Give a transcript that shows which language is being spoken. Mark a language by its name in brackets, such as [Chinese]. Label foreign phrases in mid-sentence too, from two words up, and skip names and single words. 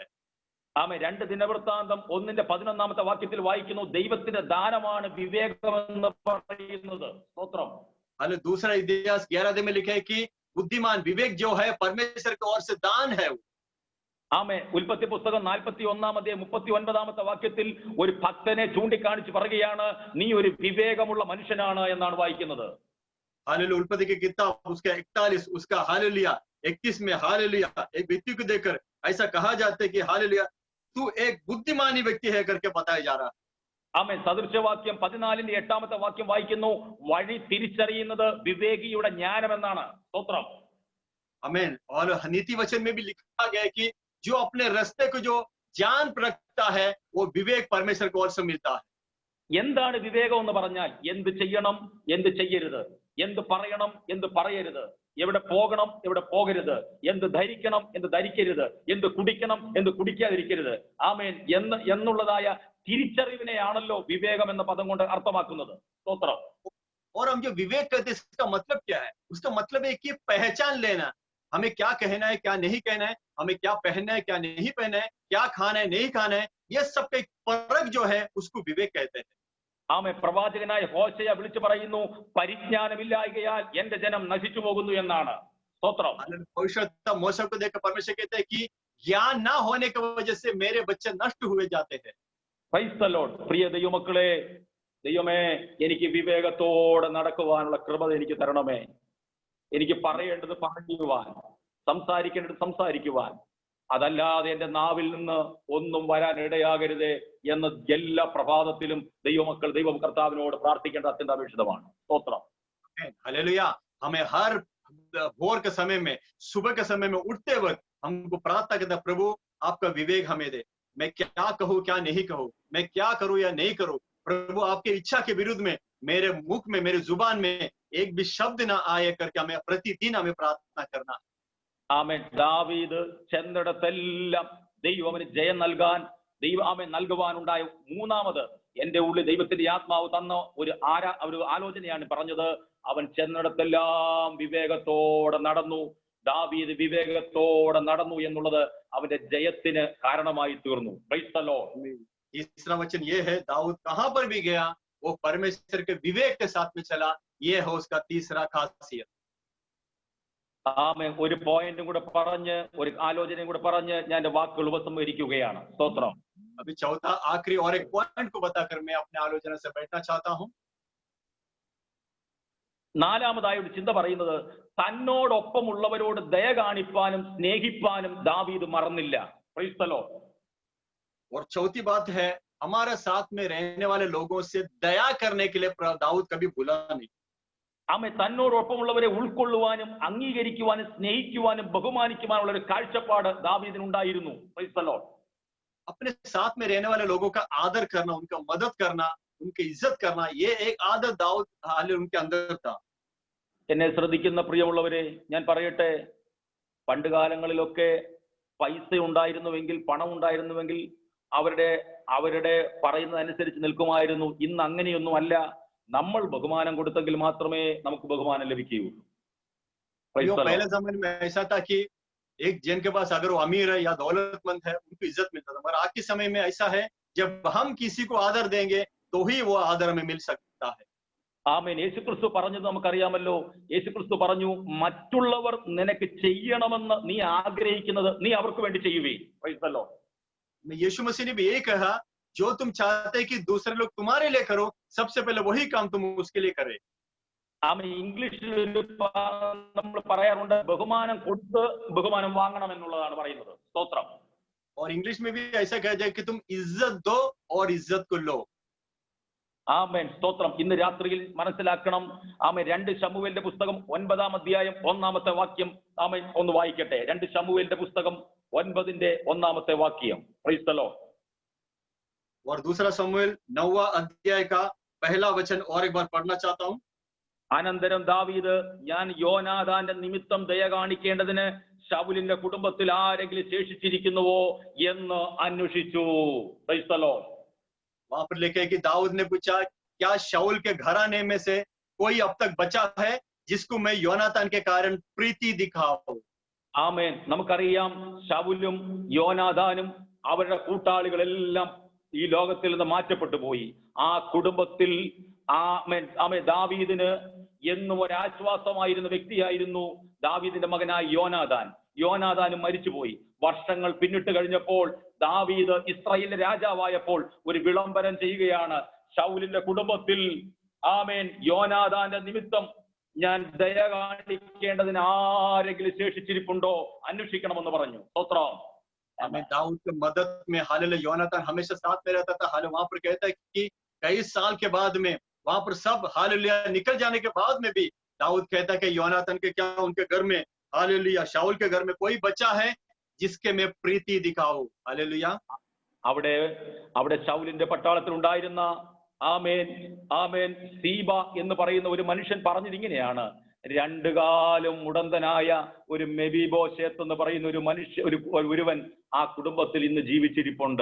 [Malayalam] ആമേൻ. 2 ദിനവൃത്താന്തം 1:11 വാക്യത്തിൽ വായിക്കുന്നു, ദൈവത്തിന്റെ ദാനമാണ് വിവേകമെന്ന് പറയുന്നത്. സ്തോത്രം. [Hindi] हाल दूसरा इतिहास 11 में लिखा है कि बुद्धिमान विवेक जो है परमेश्वर की ओर से दान है. [Malayalam] ആമേൻ. ഉൽപ്പത്തി പുസ്തകം 41 39 വാക്യത്തിൽ ഒരു ഭക്തനെ ചൂണ്ടിക്കാണിച്ച് പറയുകയാണ്, നീ ഒരു വിവേകമുള്ള മനുഷ്യനാണ് എന്നാണ് വായിക്കുന്നത്. [Hindi] हालेलुया. उल्पत्ति की किताब उसका 41 उसका हालेलुया 31 में हालेलुया एक व्यक्ति को देखकर ऐसा कहा जाता है कि हालेलुया तू एक बुद्धिमानी व्यक्ति है करके बताया जा रहा है. [Malayalam] ആമേൻ. സദൃശവാക്യം 14:8 വാക്യം വായിക്കുന്നു, വഴി തിരിച്ചറിയുന്നത് വിവേകിയുടെ ജ്ഞാനമെന്നാണ്. സ്തോത്രം. [Hindi] आमीन. और नीति वचन में भी लिखा गया है कि जो अपने रास्ते को जो जान रखता है वो विवेक परमेश्वर को ओर से मिलता है. [Malayalam] എന്താണ് വിവേകം എന്ന് പറഞ്ഞാൽ? എന്ത് ചെയ്യണം, എന്ത് ചെയ്യരുത്, എന്ത് പറയണം, എന്ത് പറയരുത്, എവിടെ പോകണം, എവിടെ പോകരുത്, എന്ത് ധരിക്കണം, എന്ത് ധരിക്കരുത്, എന്ത് കുടിക്കണം, എന്ത് കുടിക്കാതിരിക്കരുത്. ആമേൻ. എന്നുള്ളതായ തിരിച്ചറിവിനെയാണല്ലോ വിവേകം എന്ന പദം കൊണ്ട് അർത്ഥമാക്കുന്നത്. സ്തോത്രം. [Hindi] और हम जो विवेक कहते हैं इसका मतलब क्या है? उसका मतलब है कि पहचान लेना, हमें क्या कहना है, क्या नहीं कहना है, हमें क्या पहनना है, क्या नहीं पहनना है, क्या खाना है, नहीं खाना है, ये सब का एक परख जो है उसको विवेक कहते हैं. [Malayalam] ആമേൻ. പ്രവാചകനായ ഹോശയ വിളിച്ചു പറയുന്നു, പരിജ്ഞാനമില്ലായ്കയാൽ എന്റെ ജനം നശിച്ചു പോകുന്നു എന്നാണ്. സ്തോത്രം. [Hindi] भविष्यवक्ता मूसा को देखकर परमेश्वर कहते हैं कि ज्ञान ना होने की वजह से मेरे बच्चे नष्ट हुए जाते हैं. [English] Praise the Lord. [Malayalam] പ്രിയ ദൈവമക്കളെ, ദൈവമേ, എനിക്ക് വിവേകത്തോടെ നടക്കുവാനുള്ള കൃപ എനിക്ക് തരണമേ. എനിക്ക് പറയേണ്ടത് പറയുവാൻ, സംസാരിക്കേണ്ടത് സംസാരിക്കുവാൻ, അതല്ലാതെ എന്റെ നാവിൽ നിന്ന് ഒന്നും വരാൻ ഇടയാകരുതേ എന്ന് എല്ലാ പ്രഭാതത്തിലും ദൈവമക്കൾ ദൈവ കർത്താവിനോട് പ്രാർത്ഥിക്കേണ്ട അത്യന്താപേക്ഷിതമാണ്. സ്തോത്രം. [Hindi] हालेलुया. हमें हर भोर के समय में, सुबह के समय में उठते वक्त हमको प्रार्थना करता, प्रभु आपका विवेक हमें दे. मैं क्या कहूँ, क्या नहीं कहूँ, मैं क्या करूँ या नहीं करूँ. प्रभु आपकी इच्छा के विरुद्ध में मेरे मुख में, मेरे जुबान में एक भी शब्द ना आए करके हमें प्रतिदिन हमें प्रार्थना करना. [Malayalam] ആമേൻ. ദാവീദ് ചെന്നിടത്തെല്ലാം ദൈവം അവന് ജയം നൽകാൻ, ആമേൻ, നൽകുവാനുണ്ടായ മൂന്നാമത് എന്റെ ഉള്ളിൽ ദൈവത്തിന്റെ ആത്മാവ് തന്ന ഒരു ആലോചനയാണ് പറഞ്ഞത്. അവൻ ചെന്നിടത്തെല്ലാം വിവേകത്തോടെ നടന്നു. ദാവീദ് വിവേകത്തോടെ നടന്നു എന്നുള്ളത് അവന്റെ ജയത്തിന് കാരണമായി തീർന്നു. [English] Praise the Lord. [Hindi] तीसरा वचन ये है, दाऊद कहां पर भी गया वो परमेश्वर के विवेक के साथ में चला. ये है उसका तीसरा खासियत. [Malayalam] ആമേൻ. ഒരു പോയിന്റും കൂടെ പറഞ്ഞ്, ഒരു ആലോചനയും കൂടെ പറഞ്ഞ് ഞാൻ എന്റെ വാക്കുകൾ ഉപസംഹരിക്കുകയാണ്. സ്തോത്രം. [Hindi] अभी चौथा आखिरी और एक पॉइंट को बताकर मैं अपने आलोचना से बैठना चाहता हूं. [Malayalam] നാലാമതായ ഒരു ചിന്ത പറയുന്നത്, തന്നോടൊപ്പമുള്ളവരോട് ദയ കാണിപ്പാനും സ്നേഹിപ്പാനും ദാവീദ് മറന്നില്ല. [English] Praise the Lord. [Hindi] और चौथी बात है, हमारे साथ में रहने वाले लोगों से दया करने के लिए दाऊद कभी भूला नहीं. [Malayalam] ആമേൻ. തന്നോടൊപ്പമുള്ളവരെ ഉൾക്കൊള്ളുവാനും അംഗീകരിക്കുവാനും സ്നേഹിക്കുവാനും ബഹുമാനിക്കുവാനുള്ള ഒരു കാഴ്ചപ്പാട് ദാവീദിനുണ്ടായിരുന്നു. [English] Praise the Lord. [Hindi] अपने साथ में रहने वाले लोगों का आदर करना, उनका मदद करना, उनकी इज्जत करना, ये एक आदत दाऊद उनके अंदर था. [Malayalam] എന്നെ ശ്രദ്ധിക്കുന്ന പ്രിയമുള്ളവരെ, ഞാൻ പറയട്ടെ, പണ്ട് കാലങ്ങളിലൊക്കെ പൈസ ഉണ്ടായിരുന്നുവെങ്കിൽ, പണം ഉണ്ടായിരുന്നുവെങ്കിൽ അവരുടെ പറയുന്നതനുസരിച്ച് നിൽക്കുമായിരുന്നു. ഇന്ന് അങ്ങനെയൊന്നും അല്ല. നമ്മൾ ബഹുമാനം കൊടുത്തെങ്കിൽ മാത്രമേ നമുക്ക് ബഹുമാനം ലഭിക്കുകയുള്ളൂ. [Hindi] पहले जमाने में ऐसा था कि एक जन के पास अगर वो अमीर है या दौलतमंद है उनको इज्जत मिलता था, मगर आज के समय में ऐसा है, जब हम किसी को आदर देंगे तो ही वो आदर हमें मिल सकता है. [Malayalam] ആമേൻ. യേശുക്രിസ്തു പറഞ്ഞത് നമുക്കറിയാമല്ലോ. യേശുക്രിസ്തു പറഞ്ഞു, മറ്റുള്ളവർ നിനക്ക് ചെയ്യണമെന്ന് നീ ആഗ്രഹിക്കുന്നത് നീ അവർക്ക് വേണ്ടി ചെയ്യുകയും. [English] Praise the Lord. [Hindi] यीशु मसीह ने भी यही कहा, जो तुम चाहते कि दूसरे लोग तुम्हारे लिए करो, सबसे पहले वही काम तुम उसके लिए करे। [Malayalam] ആമ ഇംഗ്ലീഷിൽ നമ്മൾ പറയാറുണ്ട് ബഹുമാനം കൊടുത്ത് ബഹുമാനം വാങ്ങണം എന്നുള്ളതാണ് പറയുന്നത്. സ്തോത്രം. [Hindi] और इंग्लिश में भी ऐसा कहा जाए कि तुम इज्जत दो और इज्जत को लो। [Malayalam] ആമേൻ. സ്തോത്രം. ഇന്ന് രാത്രിയിൽ മനസ്സിലാക്കണം. ആമേൻ. 2 ശമൂവേലിന്റെ പുസ്തകം 9-ാം അധ്യായം 1-ാമത്തെ വാക്യം ആമേൻ ഒന്ന് വായിക്കട്ടെ. 2 ശമൂവേലിന്റെ പുസ്തകം 9-ന്റെ 1-ാമത്തെ വാക്യം. [English] Praise the Lord. [Hindi] और दूसरा शमूएल 9वां अध्याय का पहला वचन और एक बार पढ़ना चाहता हूं। [Malayalam] അനന്തരം ദാവീദ് ഞാൻ യോനാഥാന്റെ നിമിത്തം ദയ കാണിക്കേണ്ടതിന് ശൗലിന്റെ കുടുംബത്തിൽ ആരെങ്കിലും ശേഷിച്ചിരിക്കുന്നുവോ എന്ന് അന്വേഷിച്ചു. [English] Praise the Lord. [Hindi] वहां पर लिखे कि दाऊद ने पूछा, क्या शाऊल के घराने में से कोई अब तक बचा है जिसको मैं योनातान के कारण प्रीति दिखाऊं? [Malayalam] ആമേൻ. നമുക്കറിയാം ശൗലും യോനാഥാനും അവരുടെ കൂട്ടാളികളെല്ലാം ഈ ലോകത്തിൽ നിന്ന് മാറ്റപ്പെട്ടു പോയി. ആ കുടുംബത്തിൽ ആമേൻ ആമേൻ ദാവീദിന് എന്നും ഒരാശ്വാസമായിരുന്ന വ്യക്തിയായിരുന്നു ദാവീദിന്റെ മകനായ യോനാഥാൻ. യോനാഥാനും മരിച്ചുപോയി. വർഷങ്ങൾ പിന്നിട്ട് കഴിഞ്ഞപ്പോൾ ദാവീദ് ഇസ്രായേലിലെ രാജാവായപ്പോൾ ഒരു വിളംബരം ചെയ്യുകയാണ്. ശൗലിന്റെ കുടുംബത്തിൽ ആമേൻ യോനാഥാന്റെ നിമിത്തം ഞാൻ ദയ കാണിക്കേണ്ടതിന് ആരെങ്കിലും ശേഷിച്ചിരിപ്പുണ്ടോ അന്വേഷിക്കണമെന്ന് പറഞ്ഞു. സ്തോത്രം. [Hindi] हमें दाऊद की मदद में हालेलुया योनातान हमेशा साथ में रहता था। हालेलुया वहां पर कहता है कि कई साल के बाद में वहां पर सब हालेलुया निकल जाने के बाद में भी दाऊद कहता है कि योनातान के क्या उनके घर में हालेलुया शाऊल के घर में कोई बच्चा है जिसके मैं प्रीति दिखाऊं? हालेलुया. [Malayalam] അവിടെ അവിടെ ശൗലിന്റെ പട്ടാളത്തിൽ ഉണ്ടായിരുന്ന ആമേൻ ആമേൻ സീബ എന്ന് പറയുന്ന ഒരു മനുഷ്യൻ പറഞ്ഞത് ഇങ്ങനെയാണ്: 2 കാലം മുടന്തനായ ഒരു മെബീബോശേത്ത് എന്ന് പറയുന്ന ഒരു മനുഷ്യ ഒരുവൻ ആ കുടുംബത്തിൽ ഇന്ന് ജീവിച്ചിരിപ്പുണ്ട്.